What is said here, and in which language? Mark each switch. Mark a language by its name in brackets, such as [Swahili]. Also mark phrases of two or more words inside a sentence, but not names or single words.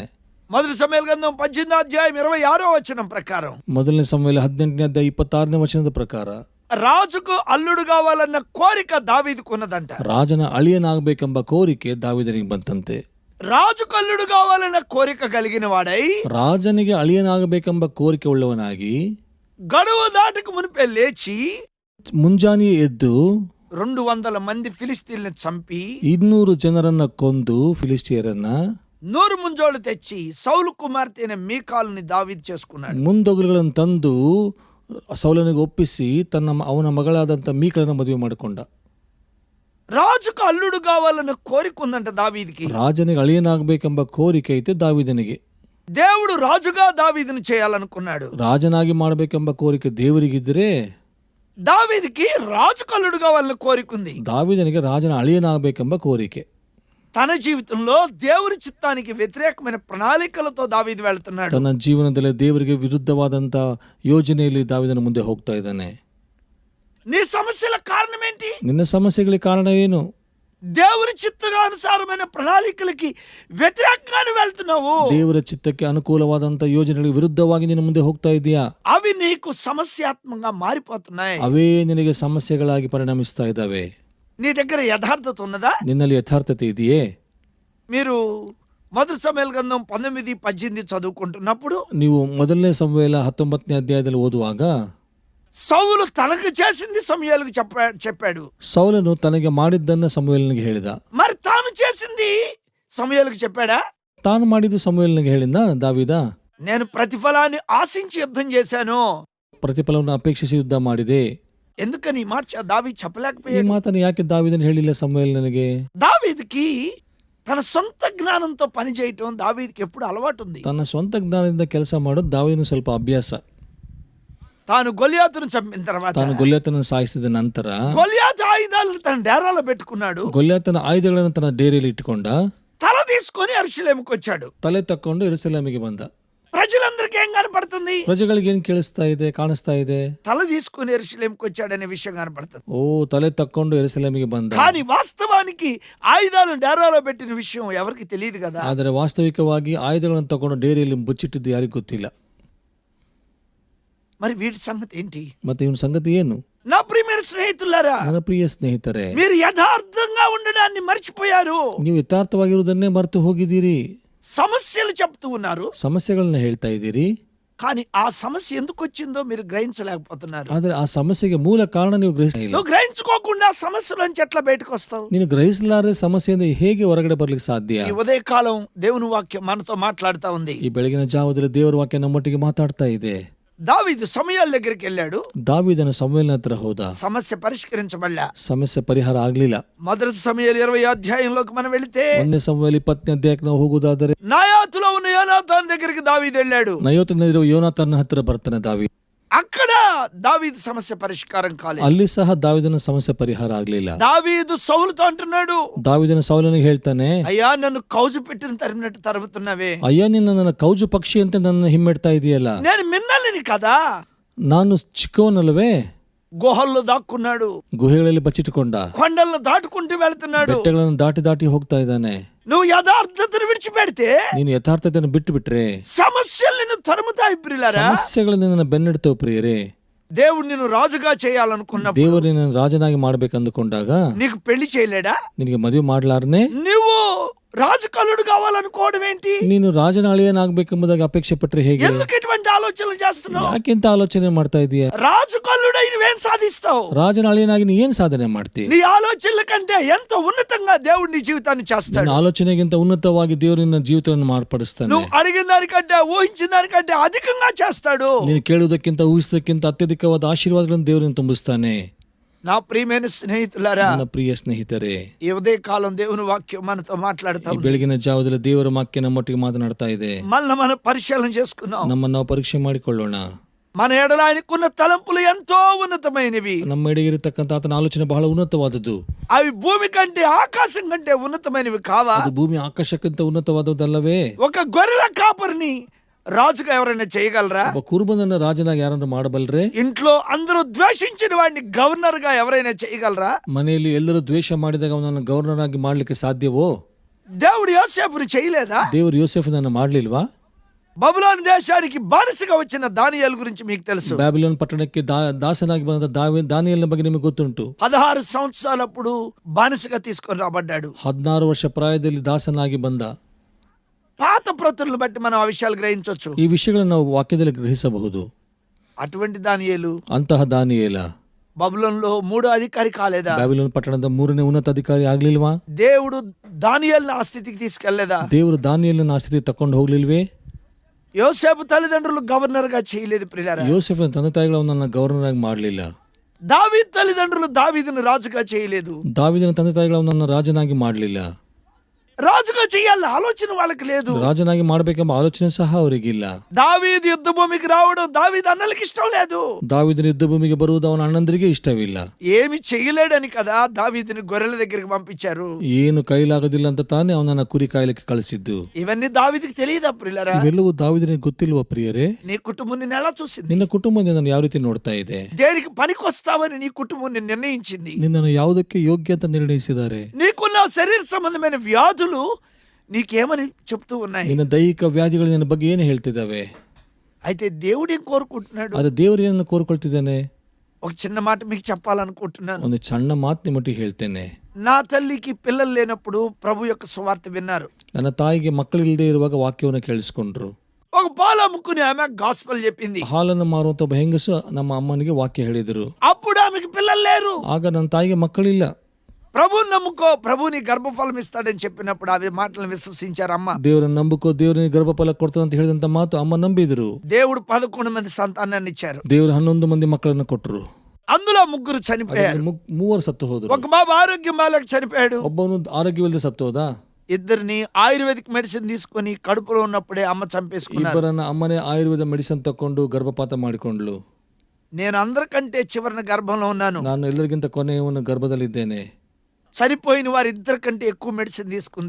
[Telugu] మొదటి సమూయేలు గ్రంథం 18వ అధ్యాయం 26వ వచనం ప్రకారం, [Kannada] ಮೊದಲನೇ ಸಮುವೇಲ 18ನೇ ಅಧ್ಯಾಯ 26ನೇ ವಚನದ ಪ್ರಕಾರ, [Telugu] రాజుకు అల్లుడు కావాలన్న కోరిక దావీదుకు ఉన్నదంట. [Kannada] ರಾಜನ ಅಳಿಯನಾಗಬೇಕೆಂಬ ಕೋರಿಕೆ ದಾವೀದನಿಗೆ ಬಂತಂತೆ. [Telugu] రాజుకు అల్లుడు కావాలన్న కోరిక కలిగిన వాడై, [Kannada] ರಾಜನಿಗೆ ಅಳಿಯನಾಗಬೇಕೆಂಬ ಕೋರಿಕೆ ಉಳ್ಳವನಾಗಿ, [Telugu] గడువు దాటకు మునిపే లేచి [Kannada] ಮುಂಜಾನೆ ಎದ್ದು [Telugu] 200 మంది ఫిలిస్తీయుల్ని చంపి [Kannada] 200 ಜನರನ್ನ ಕೊಂದು ಫಿಲಿಸ್ಟಿಯರನ್ನ [Telugu] 100 ముంజోలు తెచ్చి సౌలు కుమార్తె అయిన మీకాలుని దావీదు చేసుకున్నాడు. [Kannada] ಮುಂದೊಗಲುಗಳನ್ನು ತಂದು ಸೌಲನಿಗೆ ಒಪ್ಪಿಸಿ ಅವನ ಮಗಳಾದಂಥ ಮೀಕಳನ್ನು ಮದುವೆ ಮಾಡಿಕೊಂಡ. [Telugu] రాజుకు అల్లుడు కావాలన్న కోరిక ఉందంట దావీదుకి. [Kannada] ರಾಜನಿಗೆ ಅಳಿಯನಾಗಬೇಕೆಂಬ ಕೋರಿಕೆ ಐತೆ ದಾವೀದನಿಗೆ. [Telugu] దేవుడు రాజుగా దావీదును చేయాలనుకున్నాడు. [Kannada] ರಾಜನಾಗಿ ಮಾಡಬೇಕೆಂಬ ಕೋರಿಕೆ ದೇವರಿಗಿದ್ರೆ, [Telugu] దావీదుకి రాజుకు అల్లుడు కావాలన్న కోరిక ఉంది. [Kannada] ದಾವೀದನಿಗೆ ರಾಜನ ಅಳಿಯನಾಗಬೇಕೆಂಬ ಕೋರಿಕೆ. [Telugu] తన జీవితంలో దేవుని చిత్తానికి వ్యతిరేకమైన ప్రణాళికలతో దావీదు వెళ్తున్నాడు. [Kannada] ತನ್ನ ಜೀವನದಲ್ಲಿ ದೇವರಿಗೆ ವಿರುದ್ಧವಾದಂತ ಯೋಜನೆಯಲ್ಲಿ ದಾವೀದನ ಮುಂದೆ ಹೋಗ್ತಾ ಇದ್ದಾನೆ. [Telugu] నీ సమస్యల కారణం ఏంటి? [Kannada] ನಿನ್ನ ಸಮಸ್ಯೆಗಳಿಗೆ ಕಾರಣ ಏನು? [Telugu] దేవుని చిత్తానుసారమైన ప్రణాళికలకి వ్యతిరేకంగానే వెళ్తున్నావు. [Kannada] ದೇವರ ಚಿತ್ತಕ್ಕೆ ಅನುಕೂಲವಾದಂತ ಯೋಜನೆಗಳಿಗೆ ವಿರುದ್ಧವಾಗಿ ನಿನ್ನ ಮುಂದೆ ಹೋಗ್ತಾ ಇದೆಯಾ? [Telugu] అవి నీకు సమస్యాత్మకంగా మారిపోతున్నాయి. [Kannada] ಅವೇ ನಿನಗೆ ಸಮಸ್ಯೆಗಳಾಗಿ ಪರಿಣಮಿಸ್ತಾ ಇದ್ದಾವೆ. [Telugu] నీ దగ్గర యథార్థత ఉన్నదా? [Kannada] ನಿನ್ನಲ್ಲಿ ಯಥಾರ್ಥತೆ ಇದೆಯೇ? [Telugu] మీరు మొదటి సమూయేలు గ్రంథం 19:18 చదువుకుంటున్నప్పుడు [Kannada] ನೀವು ಮೊದಲನೇ ಸಮುವೇಲ 19ನೇ ಅಧ್ಯಾಯದಲ್ಲಿ ಓದುವಾಗ [Telugu] సౌలు తనకు చేసింది సమూయేలుకు చెప్పాడు. [Kannada] ಸೌಲನು ತನಗೆ ಮಾಡಿದ್ದನ್ನ ಸಮುವೇಲನಿಗೆ ಹೇಳಿದ. [Telugu] మరి తాను చేసింది సమూయేలుకు చెప్పాడా? [Kannada] ತಾನು ಮಾಡಿದ್ದು ಸಮುವೇಲನಿಗೆ ಹೇಳಿದ ದಾವೀದ. [Telugu] నేను ప్రతిఫలాన్ని ఆశించి యుద్ధం చేశాను. [Kannada] ಪ್ರತಿಫಲವನ್ನು ಅಪೇಕ್ಷಿಸಿ ಯುದ್ಧ ಮಾಡಿದೆ. [Telugu] ఎందుకని ఈ మాట దావీదు [Kannada] ಈ [Telugu] చెప్పలేకపోయాడు? [Kannada] ಮಾತನ್ನು ಯಾಕೆ ದಾವೀದನು ಹೇಳಿಲ್ಲ ಸಮುವೇಲನಿಗೆ? [Telugu] దావీదుకి తన సొంత జ్ఞానంతో పని చేయటం దావీదుకి ఎప్పుడు అలవాటు ఉంది. [Kannada] ತನ್ನ ಸ್ವಂತ ಜ್ಞಾನದಿಂದ ಕೆಲಸ ಮಾಡೋದು ದಾವೀದನು ಸ್ವಲ್ಪ ಅಭ್ಯಾಸ. [Telugu] తాను గొలియాతును చంపిన తర్వాత [Kannada] ತಾನು ಗೊಲ್ಯಾತನನ್ನು ಸಾಯಿಸಿದ ನಂತರ [Telugu] గొలియాతు ఆయుధాలను తన డేరాలో పెట్టుకున్నాడు. [Kannada] ಗೊಲ್ಯಾತನ ಆಯುಧಗಳನ್ನು ತನ್ನ ಡೇರಿಯಲ್ಲಿ ಇಟ್ಟುಕೊಂಡ [Telugu] తల తీసుకొని యెరూషలేముకు వచ్చాడు. [Kannada] ತಲೆ ತಕ್ಕೊಂಡು ಯೆರೂಸಲೇಮಿಗೆ ಬಂದ. [Telugu] ప్రజలందరికీ ఏం కనపడుతుంది? [Kannada] ಪ್ರಜೆಗಳಿಗೆ ಏನ್ ಕೇಳಿಸ್ತಾ ಇದೆ, ಕಾಣಿಸ್ತಾ ಇದೆ? [Telugu] తల తీసుకొని యెరూషలేముకు వచ్చాడనే విషయం కనపడుతుంది. [Kannada] ಓ, ತಲೆ ತಕ್ಕೊಂಡು ಯೆರೂಸಲೇಮಿಗೆ ಬಂದ. [Telugu] కానీ వాస్తవానికి ఆయుధాలను డేరాలో పెట్టిన విషయం ఎవరికి తెలియదు కదా. [Kannada] ಆದರೆ ವಾಸ್ತವಿಕವಾಗಿ ಆಯುಧಗಳನ್ನು ತಗೊಂಡು ಡೇರಿಯಲ್ಲಿ ಮುಚ್ಚಿಟ್ಟಿದ್ದು ಯಾರಿಗೂ ಗೊತ್ತಿಲ್ಲ. [Telugu] మరి వీటి సంగతి ఏంటి? [Kannada] ಮತ್ತೆ ಇವನ ಸಂಗತಿ ಏನು? [Telugu] నా ప్రియమైన స్నేహితులారా, [Kannada] ನನ್ನ ಪ್ರಿಯ ಸ್ನೇಹಿತರೆ, [Telugu] మీరు యథార్థంగా ఉండడాన్ని మర్చిపోయారు. [Kannada] ನೀವು ಯಥಾರ್ಥವಾಗಿರುವುದನ್ನೇ ಮರೆತು ಹೋಗಿದ್ದೀರಿ. [Telugu] సమస్యలు చెప్తూ ఉన్నారు, [Kannada] ಸಮಸ್ಯೆಗಳನ್ನ ಹೇಳ್ತಾ ಇದ್ದೀರಿ. [Telugu] కానీ ఆ సమస్య ఎందుకు వచ్చిందో మీరు గ్రహించలేకపోతున్నారు. [Kannada] ಆದ್ರೆ ಆ ಸಮಸ್ಯೆಗೆ ಮೂಲ ಕಾರಣ ನೀವು ಗ್ರಹಿಸಿಲ್ಲ. [Telugu] నువ్వు గ్రహించుకోకుండా సమస్యలోంచి ఎట్లా బయటకు వస్తావు? [Kannada] ನೀನು ಗ್ರಹಿಸಲಾರದೆ ಸಮಸ್ಯೆಯಿಂದ ಹೇಗೆ ಹೊರಗಡೆ ಬರ್ಲಿಕ್ಕೆ ಸಾಧ್ಯ? [Telugu] ఈ ఉదయకాలం దేవుని వాక్యం మనతో మాట్లాడుతా ఉంది. [Kannada] ಈ ಬೆಳಗಿನ ಜಾವದಲ್ಲಿ ದೇವರ ವಾಕ್ಯ ನಮ್ಮೊಟ್ಟಿಗೆ ಮಾತಾಡ್ತಾ ಇದೆ. [Telugu] దావీదు సమూయేలు దగ్గరికి వెళ్ళాడు. [Kannada] ದಾವೀದನ ಸಮುವೇಲನ ಹತ್ರ ಹೋದ. [Telugu] సమస్య పరిష్కరించబడలా. [Kannada] ಸಮಸ್ಯೆ ಪರಿಹಾರ ಆಗ್ಲಿಲ್ಲ. [Telugu] మొదటి సమూయేలు 20వ అధ్యాయంలోకి మనం వెళితే, [Kannada] ಒಂದನೇ ಸಮುವೇಲ 20ನೇ ಅಧ್ಯಾಯಕ್ಕೆ ನಾವು ಹೋಗುವುದಾದರೆ, [Telugu] నాయాతులో ఉన్న యోనాతాను దగ్గరికి దావీదు వెళ్ళాడు. [Kannada] ನಯೋತನಲ್ಲಿರುವ ಯೋನಾತನ ಹತ್ರ ಬರ್ತಾನೆ ದಾವೀದ. [Telugu] అక్కడ దావీదు సమస్య పరిష్కారం కాలేదు. [Kannada] ಅಲ್ಲಿ ಸಹ ದಾವೀದನ ಸಮಸ್ಯೆ ಪರಿಹಾರ ಆಗ್ಲಿಲ್ಲ. [Telugu] దావీదు సౌలుతో అంటున్నాడు, [Kannada] ದಾವೀದನ ಸೌಲನಿಗೆ ಹೇಳ್ತಾನೆ, [Telugu] అయ్యా నన్ను కౌజు పెట్టిన తరిమినట్టు తరుముతున్నావే. [Kannada] ಅಯ್ಯ, ನಿನ್ನ ನನ್ನ ಕೌಜು ಪಕ್ಷಿ ಅಂತ ನನ್ನ ಹಿಮ್ಮೆಡ್ತಾ ಇದೆಯಲ್ಲ. [Telugu] నేను మిన్నల్ని కదా. [Kannada] ನಾನು ಚಿಕ್ಕವನಲ್ವೇ? [Telugu] గుహల్లో దాక్కున్నాడు, [Kannada] ಗುಹೆಗಳಲ್ಲಿ ಬಚ್ಚಿಟ್ಟುಕೊಂಡ, [Telugu] కొండలను దాటుకుంటూ వెళ్తున్నాడు. [Kannada] ಬೆಟ್ಟಗಳನ್ನು ದಾಟಿ ದಾಟಿ ಹೋಗ್ತಾ ಇದ್ದಾನೆ. [Telugu] నువ్వు యథార్థతను విడిచిపెడితే [Kannada] ನೀನು ಯಥಾರ್ಥತೆಯನ್ನು ಬಿಟ್ಟು ಬಿಟ್ರೆ [Telugu] సమస్యలు నిన్ను తరుముతాయి. ప్రియులారా, [Kannada] ಸಮಸ್ಯೆಗಳು ನಿನ್ನ ಬೆನ್ನೆಡ್ತವೆ ಪ್ರಿಯರೇ. [Telugu] దేవుడు నిన్ను రాజుగా చేయాలనుకున్నప్పుడు, [Kannada] ದೇವರು ನಿನ್ನ ರಾಜನಾಗಿ ಮಾಡ್ಬೇಕಂದುಕೊಂಡಾಗ [Telugu] నీకు పెళ్లి చేయలేడా? [Kannada] ನಿನಗೆ ಮದುವೆ ಮಾಡ್ಲಾರ್ನೆ [Telugu] నువ్వు రాజకలుడు కావాలనుకోవడం ఏంటి? [Kannada] ನೀನು ರಾಜನಾಳಿಯನಾಗಬೇಕೆಂಬುದಾಗಿ ಅಪೇಕ್ಷೆ ಪಟ್ರೆ ಹೇಗೆ? [Telugu] ఎందుకు ఇటువంటి ఆలోచనలు చేస్తున్నావు? [Kannada] ಯಾಕೆಂತ ಆಲೋಚನೆ ಮಾಡ್ತಾ ಇದೀಯ? [Telugu] రాజకలుడై నువ్వేం సాధిస్తావు? [Kannada] ರಾಜನಾಳಿಯನಾಗಿ ನೀ ಏನ್ ಸಾಧನೆ ಮಾಡ್ತಿ? [Telugu] నీ ఆలోచనల కంటే ఎంతో ఉన్నతంగా దేవుడు నీ జీవితాన్ని చేస్తాడు. [Kannada] ನಿನ್ನ ಆಲೋಚನೆಗಿಂತ ಉನ್ನತವಾಗಿ ದೇವರು ನಿನ್ನ ಜೀವಿತವನ್ನು ಮಾರ್ಪಡಿಸ್ತಾನೆ. [Telugu] నువ్వు అడిగిన దానికంటే ఊహించిన దానికంటే అధికంగా చేస్తాడు. [Kannada] ನೀನು ಕೇಳುವುದಕ್ಕಿಂತ ಊಹಿಸುವುದಕ್ಕಿಂತ ಅತ್ಯಧಿಕವಾದ ಆಶೀರ್ವಾದಗಳನ್ನು ದೇವರನ್ನು ತುಂಬಿಸ್ತಾನೆ. [Telugu] నా ప్రియమైన స్నేహితులారా, [Kannada] ನನ್ನ ಪ್ರಿಯ ಸ್ನೇಹಿತರೆ, [Telugu] ఈ ఉదయకాలం దేవుని వాక్యం మనతో మాట్లాడుతా [Kannada] ಈ [Telugu] ఉంది. [Kannada] ಬೆಳಗಿನ ಜಾವದಲ್ಲಿ ದೇವರ ವಾಕ್ಯ ನಮ್ಮೊಟ್ಟಿಗೆ ಮಾತನಾಡ್ತಾ ಇದೆ. [Telugu] మనం పరిశీలన చేసుకుందాం. [Kannada] ನಮ್ಮನ್ನು ನಾವು ಪರೀಕ್ಷೆ ಮಾಡಿಕೊಳ್ಳೋಣ. [Telugu] మన ఎడల ఆయనకున్న తలంపులు ఎంతో ఉన్నతమైనవి. [Kannada] ನಮ್ಮ ಎಡೆಗಿರತಕ್ಕಂತ ಆತನ ಆಲೋಚನೆ ಬಹಳ ಉನ್ನತವಾದದ್ದು. [Telugu] అవి భూమి కంటే ఆకాశం కంటే ఉన్నతమైనవి కావా? [Kannada] ಅದು ಭೂಮಿ ಆಕಾಶಕ್ಕಿಂತ ಉನ್ನತವಾದದ್ದಲ್ಲವೇ? [Telugu] ఒక గొర్రెల కాపరిని రాజుగా ఎవరైనా చేయగలరా? [Kannada] ಒಬ್ಬ ಕುರುಬನನ್ನ ರಾಜನಾಗಿ ಯಾರನ್ನ ಮಾಡಬಲ್ರೆ? [Telugu] ఇంట్లో అందరూ ద్వేషించిన వాడిని గవర్నర్ గా ఎవరైనా చేయగలరా? [Kannada] ಮನೆಯಲ್ಲಿ ಎಲ್ಲರೂ ದ್ವೇಷ ಮಾಡಿದಾಗ ಅವನನ್ನು ಗವರ್ನರ್ ಆಗಿ ಮಾಡ್ಲಿಕ್ಕೆ ಸಾಧ್ಯವೋ? [Telugu] దేవుడు యోసేపుని చేయలేదా? [Kannada] ದೇವರು ಯೋಸೇಫನನ್ನು ಮಾಡ್ಲಿಲ್ವಾ? [Telugu] బబులోను దేశానికి బానిసగా వచ్చిన దానియేలు గురించి మీకు తెలుసు. [Kannada] ಬ್ಯಾಬಿಲೋನ್ ಪಟ್ಟಣಕ್ಕೆ ದಾಸನಾಗಿ ಬಂದ ದಾನಿಯೇಲನ ಬಗ್ಗೆ ನಿಮಗೆ ಗೊತ್ತುಂಟು. [Telugu] 16 సంవత్సరాలప్పుడు బానిసగా తీసుకొని రాబడ్డాడు. [Kannada] 16 ವರ್ಷ ಪ್ರಾಯದಲ್ಲಿ ದಾಸನಾಗಿ ಬಂದ. [Telugu] పాత ప్రతులను బట్టి మనం ఆ విషయాలు గ్రహించవచ్చు. [Kannada] ಈ ವಿಷಯಗಳನ್ನು ನಾವು ವಾಕ್ಯದಲ್ಲಿ ಗ್ರಹಿಸಬಹುದು. [Telugu] అటువంటి దానియేలు [Kannada] ಅಂತಹ ದಾನಿಯೇಲ [Telugu] బబులోనులో 3వ అధికారి కాలేదా? [Kannada] ಬ್ಯಾಬಿಲೋನ್ ಪಟ್ಟಣದ 3ನೇ ಉನ್ನತ ಅಧಿಕಾರಿ ಆಗ್ಲಿಲ್ವಾ? [Telugu] దేవుడు దానియేలుని ఆ స్థితికి తీసుకెళ్లేదా? [Kannada] ದೇವರು ದಾನಿಯೇಲನ ಆ ಸ್ಥಿತಿಗೆ ತಕೊಂಡು ಹೋಗ್ಲಿಲ್ವೇ? [Telugu] యోసేపు తల్లిదండ్రులు గవర్నర్ గా చేయలేదు. ప్రియులారా, [Kannada] ಯೋಸೇಫನ ತಂದೆ ತಾಯಿಗಳು ಅವನನ್ನ ಗವರ್ನರ್ ಆಗಿ ಮಾಡಲಿಲ್ಲ. [Telugu] దావీదు తల్లిదండ్రులు దావీదును రాజుగా చేయలేదు. [Kannada] ದಾವೀದನ ತಂದೆ ತಾಯಿಗಳು ಅವನನ್ನ ರಾಜನಾಗಿ ಮಾಡಲಿಲ್ಲ. [Telugu] రాజుగా చేయాలన్న ఆలోచన వాళ్ళకి లేదు. [Kannada] ರಾಜನಾಗಿ ಮಾಡಬೇಕೆಂಬ ಆಲೋಚನೆ ಸಹ ಅವರಿಗಿಲ್ಲ. [Telugu] దావీదు యుద్ధ భూమికి రావడం దావీదు అన్నలకి ఇష్టం లేదు. [Kannada] ದಾವೀದನ ಯುದ್ಧ ಭೂಮಿಗೆ ಬರುವುದು ಅವನ ಅಣ್ಣಂದರಿಗೆ ಇಷ್ಟವಿಲ್ಲ. [Telugu] ఏమి చేయలేడని కదా దావీదుని గొర్రెల దగ్గరికి పంపించారు. [Kannada] ಏನು ಕೈಲಾಗೋದಿಲ್ಲ ಅಂತ ತಾನೇ ಅವನನ್ನ ಕುರಿ ಕಾಯಲಿಕ್ಕೆ ಕಳಿಸಿದ್ದು. [Telugu] ఇవన్నీ దావీదుకి తెలియదా ప్రియులారా? [Kannada] ಇವೆಲ್ಲವೂ ದಾವೀದನಿಗೆ ಗೊತ್ತಿಲ್ವ ಪ್ರಿಯರೇ? [Telugu] నీ కుటుంబం నిన్ను ఎలా చూసింది? [Kannada] ನಿನ್ನ ಕುಟುಂಬ ನಿನ್ನನ್ನು ಯಾವ ರೀತಿ ನೋಡ್ತಾ ಇದೆ? [Telugu] దేనికి పనికొస్తావని నీ కుటుంబం నిన్ను నిర్ణయించింది. [Kannada] ನಿನ್ನನ್ನು ಯಾವುದಕ್ಕೆ ಯೋಗ್ಯ ಅಂತ ನಿರ್ಣಯಿಸಿದ್ದಾರೆ? [Telugu] నీకున్న శరీర సంబంధమైన వ్యాధులు నీకేమని చెప్తూ ఉన్నాయి? [Kannada] ನಿನ್ನ ದೈಹಿಕ ವ್ಯಾಧಿಗಳು ನಿನ್ನ ಬಗ್ಗೆ ಏನು ಹೇಳ್ತಿದ್ದಾವೆ? [Telugu] అయితే దేవుడు ఏం కోరుకుంటున్నాడు? [Kannada] ಆದ್ರೆ ದೇವರು ಏನನ್ನು ಕೋರ್ಕೊಳ್ತಿದ್ದಾನೆ? [Telugu] ఒక చిన్న మాట మీకు చెప్పాలనుకుంటున్నాను. [Kannada] ಒಂದು ಸಣ್ಣ ಮಾತು ನಿಮ್ಮೊಟ್ಟಿಗೆ ಹೇಳ್ತೇನೆ. [Telugu] నా తల్లికి పిల్లలు లేనప్పుడు ప్రభు యొక్క సువార్త విన్నారు. [Kannada] ನನ್ನ ತಾಯಿಗೆ ಮಕ್ಕಳಿಲ್ಲದೆ ಇರುವಾಗ ವಾಕ್ಯವನ್ನು ಕೇಳಿಸ್ಕೊಂಡ್ರು. [Telugu] ఒక పాలు అమ్ముకుని ఆమె గాస్పెల్ చెప్పింది. [Kannada] ಹಾಲನ್ನು ಮಾರುವಂತ ಒಬ್ಬ ಹೆಂಗಸು ನಮ್ಮ ಅಮ್ಮನಿಗೆ ವಾಕ್ಯ ಹೇಳಿದರು. [Telugu] అప్పుడు ఆమెకి పిల్లలు లేరు. [Kannada] ಆಗ ನನ್ನ ತಾಯಿಗೆ ಮಕ್ಕಳಿಲ್ಲ. [Telugu] ప్రభుని నమ్ముకో, ప్రభుని గర్భఫలం ఇస్తాడని చెప్పినప్పుడు అవి మాటలను విశ్వసించారు అమ్మ. [Kannada] ದೇವರನ್ನು ನಂಬಿಕೋ, ದೇವರಿಗೆ ಗರ್ಭಫಲ ಕೊಡ್ತಾನೆ ಅಂತ ಹೇಳಿದಂತ ಮಾತು ಅಮ್ಮ ನಂಬಿದ್ರು. [Telugu] దేవుడు 11 మంది సంతానాన్ని ఇచ్చారు. [Kannada] ದೇವರು 11 ಮಂದಿ ಮಕ್ಕಳನ್ನು ಕೊಟ್ಟರು. [Telugu] అందులో 3 చనిపోయారు. [Kannada] 3 ಸತ್ತು ಹೋದ್ರು. [Telugu] ఒక బాబు ఆరోగ్యం బాలేక చనిపోయాడు. [Kannada] ಒಬ್ಬನು ಆರೋಗ್ಯವಿಲ್ಲದೆ ಸತ್ತು ಹೋದ. [Telugu] ఇద్దరిని [English] ayurvedic medicine [Telugu] తీసుకొని కడుపులో ఉన్నప్పుడే అమ్మ చంపేసుకున్నారు. [Kannada] ಇಬ್ಬರನ್ನ ಅಮ್ಮನೇ ಆಯುರ್ವೇದ ಮೆಡಿಸಿನ್ ತಕೊಂಡು ಗರ್ಭಪಾತ ಮಾಡಿಕೊಂಡ್ಲು. [Telugu] నేను అందరికంటే చివరిన గర్భంలో ఉన్నాను. [Kannada] ನಾನು ಎಲ್ಲರಿಗಿಂತ ಕೊನೆಯವನು ಗರ್ಭದಲ್ಲಿದ್ದೇನೆ. [Telugu] చనిపోయిన వారిద్దరి కంటే ఎక్కువ మెడిసిన్ తీసుకుంది.